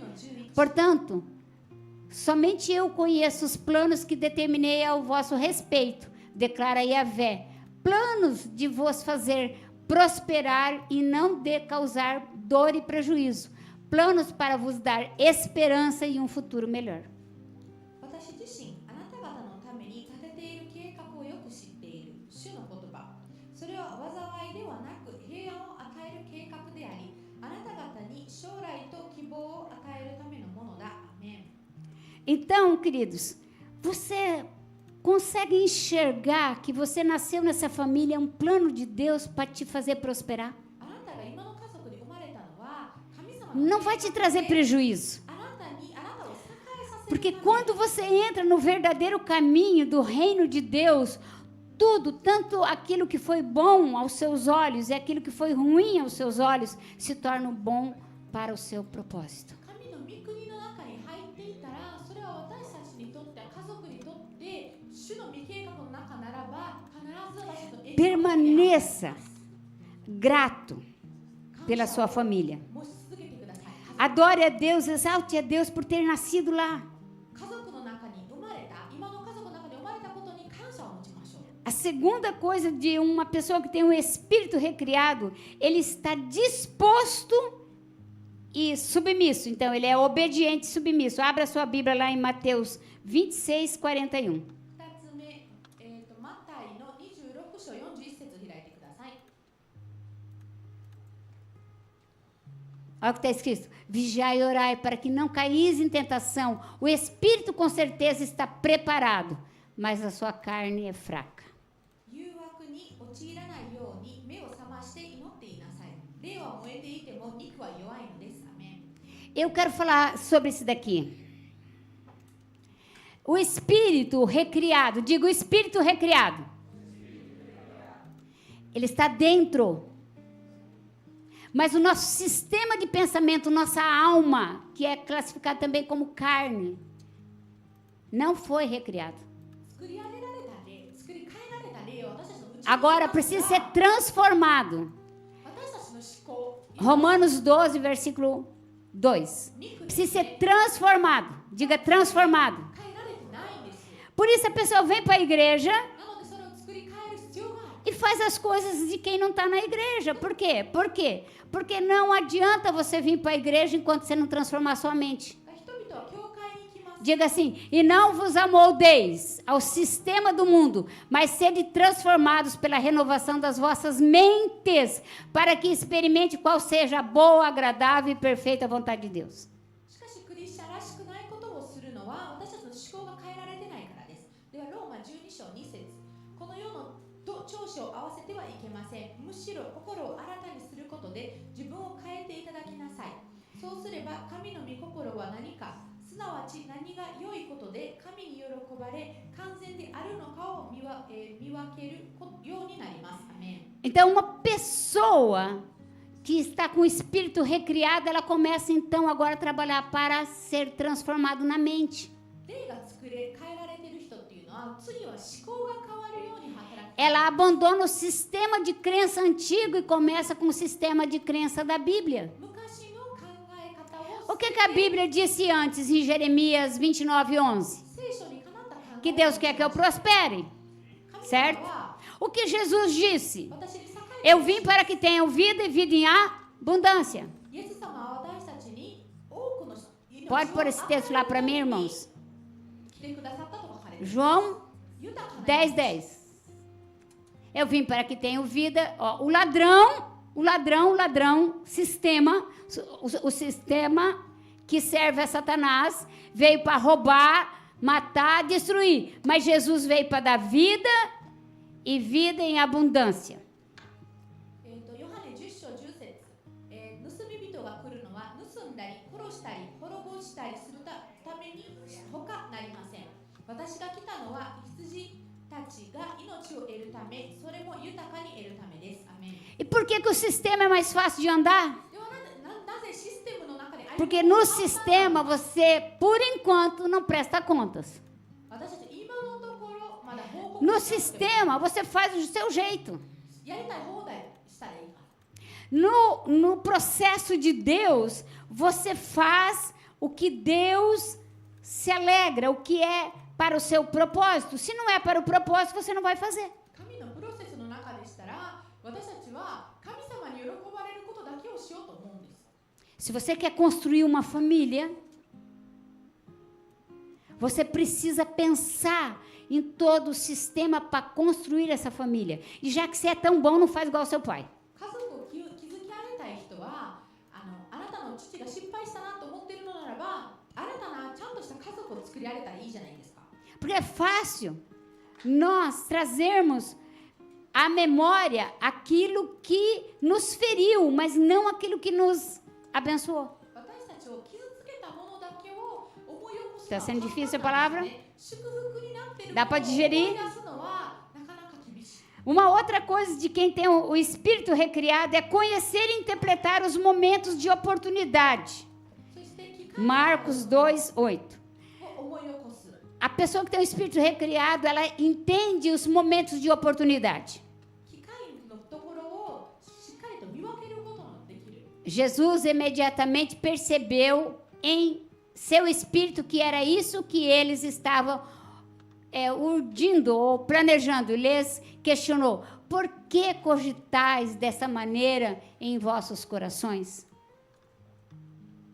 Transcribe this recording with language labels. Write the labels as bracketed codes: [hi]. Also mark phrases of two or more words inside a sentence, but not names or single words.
[pt] Portanto, somente eu conheço os planos que determinei ao vosso respeito, declara Yahvé. Planos de vos fazer prosperar e não de causar dor e prejuízo. Planos para vos dar esperança e um futuro melhor. [ja] 私自身あなた方のために立てている計画をよく知っている主の言葉。それは災いではなく平安を与える計画であり、あなた方に将来と希望を与えるためのものだ。アメン。 [pt] Então, queridos, você consegue enxergar que você nasceu nessa família, é um plano de Deus para te fazer prosperar? [ja] あなたが今の家族で生まれたのは神様の [pt] Não vai te trazer prejuízo. [ja] あなたを栄えさせる [pt] Porque [ja] ため [pt] quando você entra no verdadeiro caminho do reino de Deus, tudo, tanto aquilo que foi bom aos seus olhos e aquilo que foi ruim aos seus olhos, se torna bom para o seu propósito. [ja] 神の御国の中に入っていたら、それは私たちにとって家族にとって主の御計画の中ならば必ず私たちの栄光 [pt] Permaneça grato pela sua família. [ja] もし続けてください。 [pt] Adore a Deus, exalte a Deus por ter nascido lá. [ja] 家族の中に生まれた、今の家族の中に生まれたことに感謝を持ちましょう。 [pt] A segunda coisa de uma pessoa que tem um espírito recriado, ele está disposto e submisso. Então, ele é obediente e submisso. Abra sua Bíblia lá em Mateus 26, 41. [ja] 2 つ目、マタイの26章41節開いてください。 [pt] Olha o que está escrito. Vigiai e orai para que não caís em tentação. O espírito com certeza está preparado, mas a sua carne é fraca. [ja] 誘惑に陥らないように目を覚まして祈っていなさい。霊は燃えていても肉は弱いのです。アメン。 [pt] Eu quero falar sobre isso daqui. O espírito recriado, diga o espírito recriado. Ele está dentro. Mas o nosso sistema de pensamento, nossa alma, que é classificado também como carne, não foi recriado. [ja] 作り上げられた霊、作り変えられた霊を私たちの内に [pt] Agora precisa ser transformado. [ja] 私たちの思考、 [pt] Romanos 12, versículo 2. [ja] 肉に [pt] Precisa ser transformado. Diga transformado. [ja] 変えられてないんです。 [pt] Por isso a pessoa vem para a igreja [ja] なのでそれを作り変える必要がある。 [pt] e faz as coisas de quem não está na igreja. Por quê? Por quê? Porque não adianta você vir para a igreja enquanto você não transformar sua mente. [ja] 人々は教会に行きます。 [pt] Diga assim, e não vos amoldeis ao sistema do mundo, mas sede transformados pela renovação das vossas mentes, para que experimente qual seja a boa, agradável e perfeita vontade de Deus. [ja] しかしクリスチャンらしくないことをするのは私たちの思考が変えられてないからです。ではローマ12章2節この世の長所を合わせてはいけません。むしろ心を新たにすることで自分を変えていただきなさい。そうすれば神の御心は何か、すなわち何が良いことで神に喜ばれ完全であるのかを見分けるようになります。アメン。 [pt] Então, uma pessoa que está com o espírito recriado, ela começa então agora a trabalhar para ser transformado na mente. [ja] 霊が変えられている人っていうのは次は思考が変わるように働く。 [pt] Ela abandona o sistema de crença antigo e começa com o sistema de crença da Bíblia. [ja] 昔の考え方を [pt] O que a Bíblia disse antes em Jeremias 29:11? [ja] 聖書にかなった考え [pt] Que Deus quer que eu prospere, [ja] 神様 [pt] certo? [ja] は [pt] O que Jesus disse? [ja] 私に栄え [pt] Eu vim para que tenham vida e vida em abundância. [ja] イエス様は私たちに多くの命を [pt] Pode pôr esse texto lá para mim, [ja] 与えるために [pt] irmãos? [ja] 来てくださったと書かれています [pt] João [ja] 豊かな [pt] 10:10. Eu vim para que tenham vida. Ó, o ladrão, sistema, o sistema que serve a Satanás veio para roubar, matar, destruir. Mas Jesus veio para dar vida e vida em abundância. [ja] ヨハネ10章10節、盗み人が来るのは盗んだり殺したり滅ぼしたりするために他なりません。私が来たのは羊たちが命を得るため、それも豊かに得るためです。アメン。 [pt] E por que o sistema é mais fácil de andar? [ja] ではなぜシステムの中で [pt] Porque no sistema você, por enquanto, não presta contas. [ja] 私たち今のところまだ報告 [pt] No [ja] しなくても [pt] sistema você faz do seu jeito. [ja] やりたい放題したらいいから。 [pt] No processo de Deus, você faz o que Deus se alegra, o que é para o seu propósito. Se não é para o propósito, você não vai fazer. [ja] 神のプロセスの中でしたら、私たちは神様に喜ばれることだけをしようと思うんです。 [pt] Se você quer construir uma família, você precisa pensar em todo o sistema para construir essa família. E já que você é tão bom, não faz igual ao seu pai. [ja] 家族を築き上げたい人はあなたの父が失敗したなと思っているのならば、新たなちゃんとした家族を作り上げたらいいじゃないですか。 [pt] Porque é fácil nós trazermos à memória aquilo que nos feriu, mas não aquilo que nos abençoou. [ja] 私たちを傷つけたものだけを思い起こす [pt] Está sendo difícil a palavra? [ja] 祝福になっている [pt] Dá [ja] も [pt] para [ja] のを思い [pt] digerir? [ja] 出すのはなかなか厳しい。 [pt] Uma outra coisa de quem tem o espírito recriado é conhecer e interpretar os momentos de oportunidade. [ja] そして機会 [pt] Marcos 2:8. [ja] を思い起こす。 [pt] A pessoa que tem o espírito recriado, ela entende os momentos de oportunidade. [ja] 機会のところをしっかりと見分けることのできる。 [pt] Jesus imediatamente percebeu em seu espírito que era isso que eles estavam urdindo ou planejando. Lhes questionou: por que cogitais dessa maneira em vossos corações?